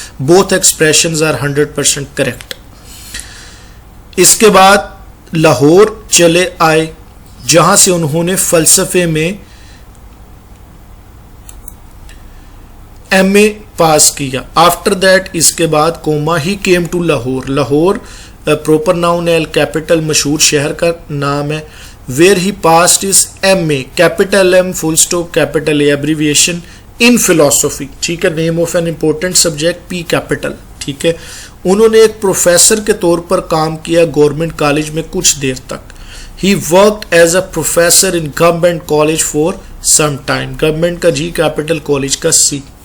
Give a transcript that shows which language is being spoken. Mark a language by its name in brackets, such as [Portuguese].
[English] Both expressions are 100% correct. [Urdu] اس کے بعد لاہور چلے آئے, جہاں سے انہوں نے فلسفے میں ایم اے پاس کیا. [English] after that, [Urdu] اس کے بعد کوما, [English] He came to Lahore. [Urdu] Lahore proper noun ہے, کیپٹل مشہور شہر کا نام ہے. [English] Where he passed his M A, capital M, full stop, capital A, abbreviation, in philosophy. [Urdu] ٹھیک ہے. [English] name of an important subject, [Urdu] P capital. ٹھیک ہے. انہوں نے ایک پروفیسر کے طور پر کام کیا گورنمنٹ کالج میں کچھ دیر تک. [English] He worked as a professor in government college for some time. Government کا G, capital college کا C.